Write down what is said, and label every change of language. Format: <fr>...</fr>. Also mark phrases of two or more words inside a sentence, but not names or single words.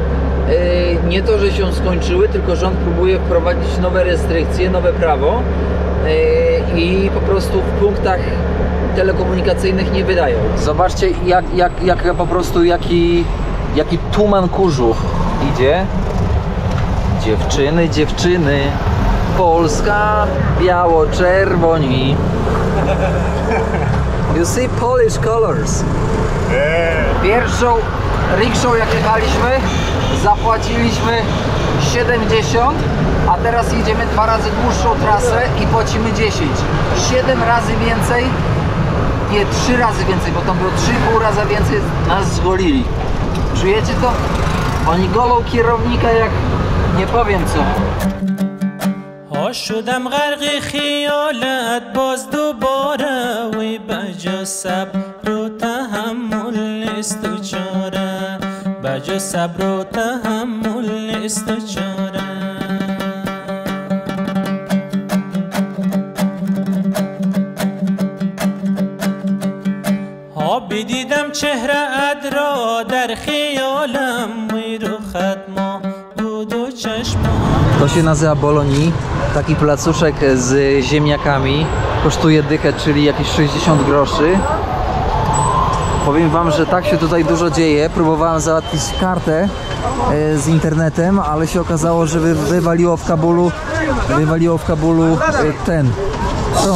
<pl>Nie to, że się skończyły, tylko rząd próbuje wprowadzić nowe restrykcje, nowe prawo i po prostu w punktach telekomunikacyjnych nie wydają. Zobaczcie jak po prostu jaki tuman kurzu idzie. Dziewczyny, Polska, biało-czerwoni.</pl> <en>You see Polish colors.</en> <pl>Pierwszą rikszą jak jechaliśmy, zapłaciliśmy 70, a teraz jedziemy 2 razy dłuższą trasę i płacimy 10. 7 razy więcej, nie 3 razy więcej, bo tam było 3,5 razy więcej, nas zgolili. Czujecie to? Oni golą kierownika jak nie powiem co.</pl> <fa>شدم غرق خیالت باز دوباره وی بجا صبر و تحمل نیست و چاره بجا صبر و تحمل نیست و چاره دیدم چهره‌ات را در خیالم وی رخت ما بود و چشمام.</fa> <pl>To się nazywa Bolonii. Taki placuszek z ziemniakami. Kosztuje dychę, czyli jakieś 60 groszy. Powiem wam, że tak się tutaj dużo dzieje. Próbowałem załatwić kartę z internetem, ale się okazało, że wywaliło w Kabulu ten prąd.</pl>